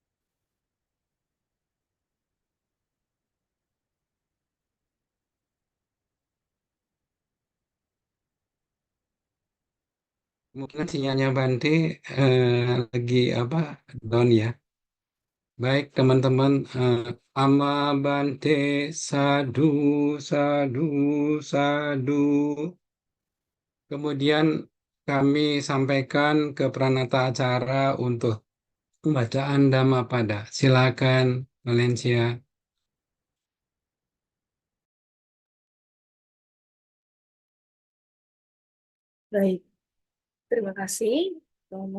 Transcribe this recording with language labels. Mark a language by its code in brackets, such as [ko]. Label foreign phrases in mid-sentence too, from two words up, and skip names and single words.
[id] Mungkin sinyalnya Bante lagi apa down ya. Baik teman-teman, ama Bante [pi] sadu sadu sadu. [id] Kemudian kami sampaikan ke Pranata acara untuk pembacaan Dhammapada. Silakan Valencia. Baik, terima kasih, Romo.